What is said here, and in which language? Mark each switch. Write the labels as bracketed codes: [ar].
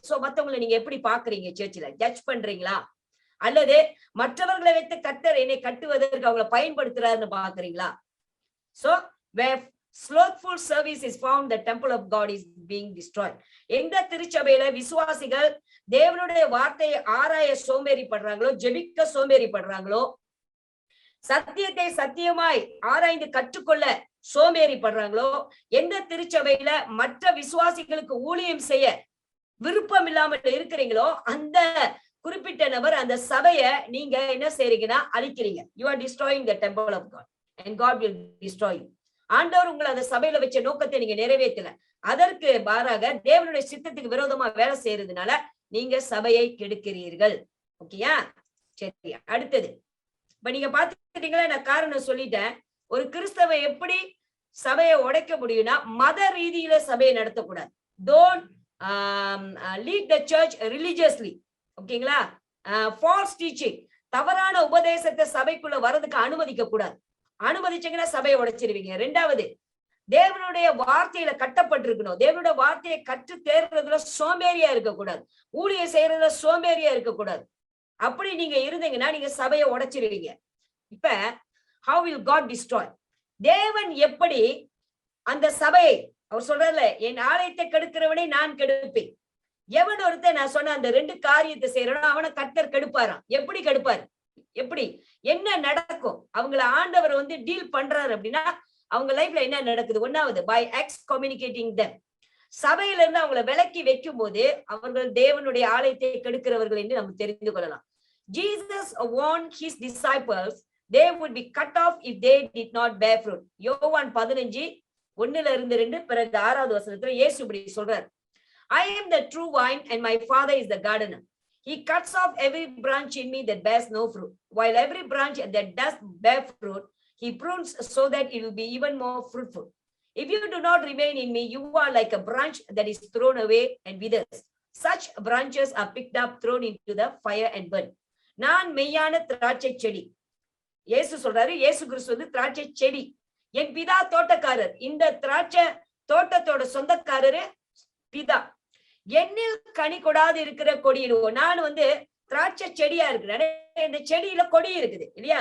[ta] So மத்தவங்களை நீங்க எப்படி பாக்குறீங்க? சர்ச்சில் ஜட்ஜ் பண்றீங்களா, அல்லது மற்றவர்களை வைத்து கர்த்தர் என்னை கட்டுவதற்கு அவங்களை பயன்படுத்துறாருன்னு பாக்குறீங்களா? [en] So where slothful service is found, the temple of God is being destroyed. [ta] எந்த திருச்சபையில விசுவாசிகள் தேவனுடைய வார்த்தையை ஆராய சோம்பேறி படுறாங்களோ, ஜெபிக்க சோம்பேறி படுறாங்களோ, சத்தியத்தை சத்தியமாய் ஆராய்ந்து கற்றுக்கொள்ள சோம்பேறி படுறாங்களோ, எந்த திருச்சபையில மற்ற விசுவாசிகளுக்கு ஊழியம் செய்ய விருப்பம் இல்லாமல் இருக்கிறீங்களோ அந்த குறிப்பிட்ட நபர் அந்த சபையை நீங்க என்ன செய்றீங்கன்னா அழிக்கிறீங்க. [en] You are destroying the temple of God and God will destroy you. [ta] ஆண்டவர் உங்களை அந்த சபையில வச்ச நோக்கத்தை நீங்க நிறைவேற்றல, அதற்கு மாறாக தேவனுடைய சித்தத்துக்கு விரோதமா வேலை செய்யறதுனால நீங்க சபையை கெடுக்கிறீர்கள். ஓகேயா? சரி, அடுத்தது இப்ப நீங்க பாத்துக்கிட்டீங்களா, நான் காரணம் சொல்லிட்டேன். ஒரு கிறிஸ்தவ எப்படி சபையை உடைக்க முடியும்னா மத ரீதியில சபையை நடத்தக்கூடாது. [en] Don't lead the church religiously. [ta] ஓகேங்களா? ஃபால்ஸ் டீச்சிங், தவறான உபதேசத்தை சபைக்குள்ள வரதுக்கு அனுமதிக்க கூடாது. அனுமதிச்சீங்கன்னா சபையை உடைச்சிருவீங்க. 2வது, தேவனுடைய வார்த்தையில கட்டப்பட்டிருக்கணும். தேவனுடைய வார்த்தையை கற்று தேர்றதுல சோம்பேறியா இருக்கக்கூடாது, ஊழியம் செய்யறதுல சோம்பேறியா இருக்கக்கூடாது. அப்படி நீங்க இருந்தீங்கன்னா நீங்க சபையை உடைச்சிருவீங்க. இப்ப [en] how will God destroy? [ta] தேவன் எப்படி அந்த சபையை, அவர் சொல்றதுல என் ஆலயத்தை கெடுக்கிறவனை நான் கெடுப்பேன். எவன் ஒருத்தன் நான் சொன்ன அந்த 2 காரியத்தை செய்யறோம் அவனை கர்த்தர் கெடுப்பாராம். எப்படி கெடுப்பாரு? எப்படி என்ன நடக்கும்? அவங்களை ஆண்டவர் டீல் பண்றாரு அப்படின்னா அவங்க லைஃப்ல என்ன நடக்குது? [en] 1வது, by excommunicating them. [ta] சபையில இருந்து அவங்களை விலக்கி வைக்கும் போது அவர்கள் தேவனுடைய ஆலயத்தை கெடுக்கிறவர்கள் என்று நம்ம தெரிந்து கொள்ளலாம். [en] Jesus warned his disciples they would be cut off if they did not bear fruit. [ta] யோவான் 15:1-2 பிறகு 6வது வசனத்துல இயேசு இப்படி சொல்றார், [en] I am the true vine and my father is the gardener. He cuts off every branch in me that bears no fruit, while every branch that does bear fruit, he prunes so that it will be even more fruitful. If you do not remain in me, you are like a branch that is thrown away and withers. Such branches are picked up, thrown into the fire and burned. [ta] நான் மெய்யான திராட்சை செடி. இயேசு சொல்றாரு, இயேசு கிறிஸ்து திராட்சை செடி, என் பிதா தோட்டக்காரர். இந்த திராட்சை தோட்டத்தோட சொந்தக்காரரு பிதா. என்னில் கனி கொடாது இருக்கிற கொடியிடுவோம். நான் திராட்சை செடியா இருக்கிறேன், இந்த செடியில கொடி இருக்குது இல்லையா?